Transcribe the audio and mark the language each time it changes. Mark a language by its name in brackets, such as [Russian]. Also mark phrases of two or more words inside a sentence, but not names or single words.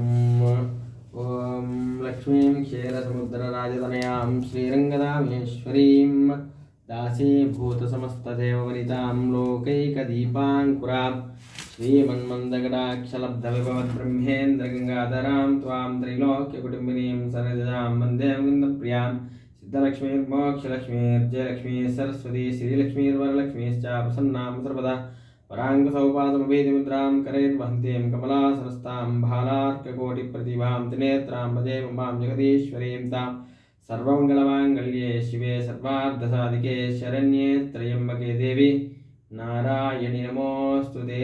[Sanskrit] ఓం లక్ష్మీం క్షీరసముద్రరాజతనయాం శ్రీరంగదామేశ్వరీం దాసీభూతసమస్తదేవవనితాం లోకైకదీపాంకురాం శ్రీమన్మందగడాక్షలబ్ధవిభవద్బ్రహ్మేంద్రగంగాధరాం త్వాం త్రైలోక్యకుటుంబినీం సరజాం వందే ముకుందప్రియాం సిద్ధలక్ష్మీర్మోక్షలక్ష్మీర్జయలక్ష్మీ సరస్వతీ శ్రీలక్ష్మీర్వరలక్ష్మీశ్చ ప్రసన్నాం సర్వదా वराङ्गसौपादमुपेतिमुद्रां करैर्वहन्तीं कमलासनस्तां भालार्ककोटिप्रतिभां त्रिनेत्रां भजे ममां जगदीश्वरीं तां सर्वमङ्गलमाङ्गल्ये शिवे सर्वार्धसाधिके शरण्ये त्र्यम्बके देवी नारायणि नमोऽस्तुते.